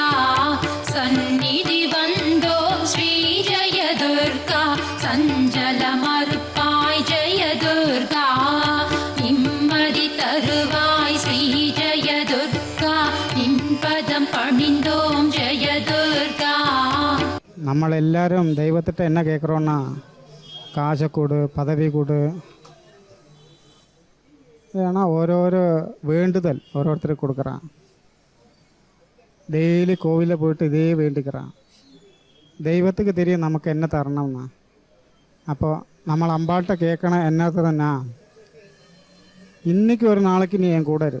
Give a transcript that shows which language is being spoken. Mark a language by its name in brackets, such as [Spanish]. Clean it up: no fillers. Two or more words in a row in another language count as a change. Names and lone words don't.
[Tamil] சந்நிதி வந்தோம் ஸ்ரீ ஜெய துர்கா, சஞ்சல மறுப்பாய் ஜெய துர்கா. நிம்மதி தருவாய் ஸ்ரீ ஜெய துர்கா, நின்பதம் பணிந்தோம் ஜெய துர்கா. நம்மளெல்லாரும் தெய்வத்திட்ட என்னா கேக்குறோம்னா, காசு கூடு, பதவி கூடு, ஏன்னா ஓரோரோ வேண்டுதல் ஒருத்தருக்கு கொடுக்குறான். டெய்லி கோவிலில் போயிட்டு இதே வேண்டிக்கிறான். தெய்வத்துக்கு தெரியும் நமக்கு என்ன தரணும்னா. அப்போ നമ്മൾ அம்பாள்கிட்ட கேட்கணும் என்னதுன்னா, இன்றைக்கி ஒரு நாளைக்கு நீ என் கூட இரு.